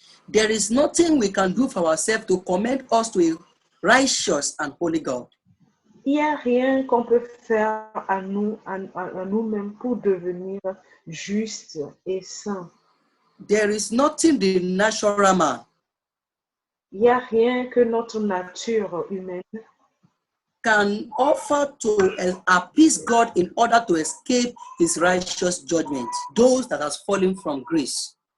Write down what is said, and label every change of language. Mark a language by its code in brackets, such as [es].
[en] There is nothing we can do for ourselves to commend us to a righteous and holy God. [fr] Il n'y a rien qu'on peut faire à nous-mêmes pour devenir juste et saint. [en] There is nothing the natural man [fr] Il n'y a rien que notre nature humaine [en] can offer to appease God in order to escape his righteous judgment, those that has fallen from grace.